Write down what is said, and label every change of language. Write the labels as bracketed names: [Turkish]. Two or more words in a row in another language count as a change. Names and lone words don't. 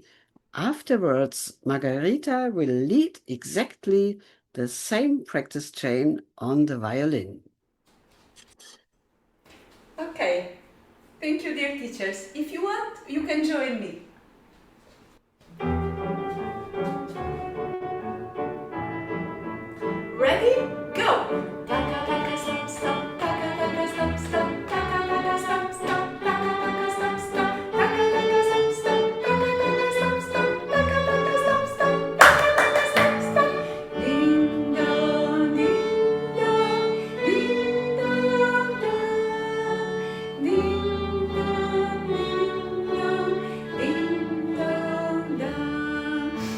[English] Afterwards, Margherita will lead exactly the same practice chain on the violin. Okay, thank you, dear teachers. If you want, you can join me. Ready? Go! Taka taka stop stop, taka taka stop stop, taka taka stop stop, taka taka stop stop, taka taka stop stop, taka taka stop stop, taka taka stop stop, taka taka stop stop. Ding dong, ding dong, ding dong dong, ding dong, ding dong, ding dong dong.